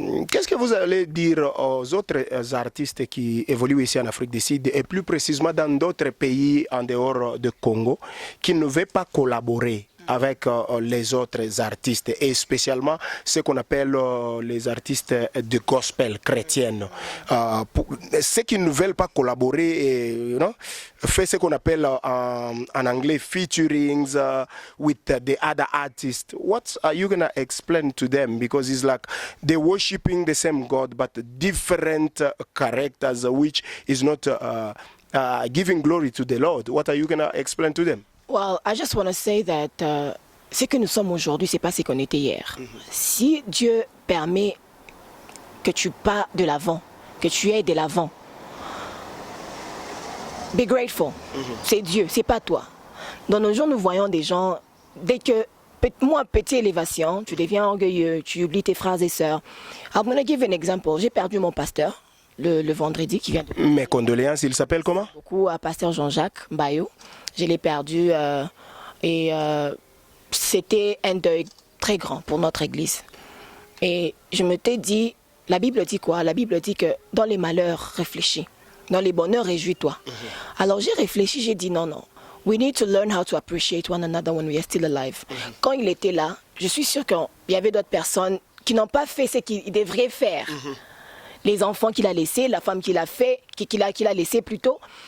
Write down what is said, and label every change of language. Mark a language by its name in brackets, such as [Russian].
[French] qu'est-ce que vous allez dire aux autres artistes qui évoluent ici en Afrique du Sud et plus précisément dans d'autres pays en dehors du Congo qui ne veulent pas collaborer avec les autres artistes et spécialement ce qu'on appelle les artistes de gospel chrétienne. Ceux qui ne veulent pas collaborer fait ce qu'on appelle en anglais [English] featurings with the other artists. What are you gonna explain to them? Because it's like they're worshiping the same God but different characters which is not giving glory to the Lord. What are you gonna explain to them? Well, I just want to say that [French] ce que nous sommes aujourd'hui, c'est pas ce qu'on était hier. Si Dieu permet que tu pars de l'avant, que tu aies de l'avant, [English] be grateful. [French] C'est Dieu, c'est pas toi. Dans nos jours, nous voyons des gens, dès que, moi, petite élévation, tu deviens orgueilleux, tu oublies tes frères et sœurs. [English] I'm going to give an example. [French] J'ai perdu mon pasteur le vendredi qui vient de... Mes condoléances, il s'appelle comment? Beaucoup à pasteur Jean-Jacques Bayo. Je l'ai perdu et c'était un deuil très grand pour notre église. Et je me t'ai dit, la Bible dit quoi? La Bible dit que dans les malheurs, réfléchis. Dans les bonheurs, réjouis-toi. Alors j'ai réfléchi, j'ai dit non. [English] We need to learn how to appreciate one another when we are still alive. [French] Quand il était là, je suis sûre qu'il y avait d'autres personnes qui n'ont pas fait ce qu'ils devraient faire. Les enfants qu'il a laissés, la femme qu'il a fait, qu'il a laissé plutôt.